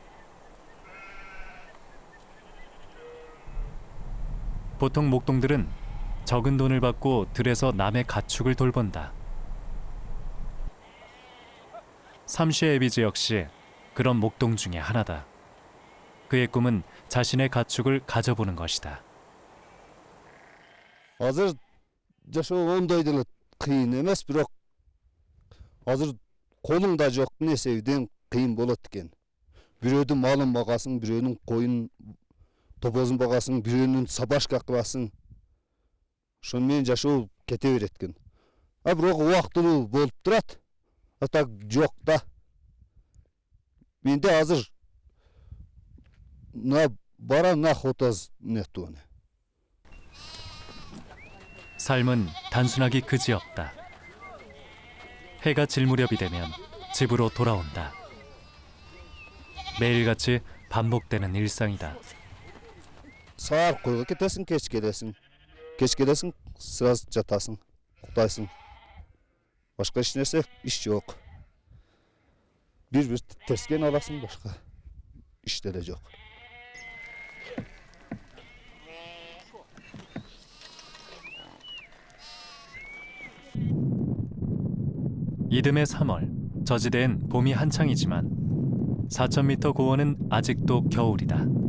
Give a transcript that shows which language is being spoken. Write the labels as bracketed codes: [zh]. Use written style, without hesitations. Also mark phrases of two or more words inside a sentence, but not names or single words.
[ko] 보통 목동들은 적은 돈을 받고 들에서 남의 가축을 돌본다. 삼시 에비즈 역시 그런 목동 중에 하나다. 그의 꿈은 자신의 가축을 가져보는 것이다. [ky] Азыр жашоо ондой деле кыйын эмес, бирок азыр колуңда жок нерседен кыйын болот экен. Бирөөдүн малын багасың, бирөөнүн коюн топозун багасың, бирөөнүн сабашка кыласың. Ошону менен жашоо кете берет экен. Бирок убактылуу болуп турат. А так жок да. Менде азыр [ru] на бара на хотаз нету. [ko] 삶은 단순하기 그지없다. 해가 질 무렵이 되면 집으로 돌아온다. 매일같이 반복되는 일상이다. [ky] Саар койго кетесиң, кеч келесиң. Кеч келесиң, сразу жатасың, уктайсың. Башка эч нерсе иш жок. Бир терскен аласың, башка иш деле жок. [ko] 이듬해 3월, 저지대엔 봄이 한창이지만 4,000m 고원은 아직도 겨울이다.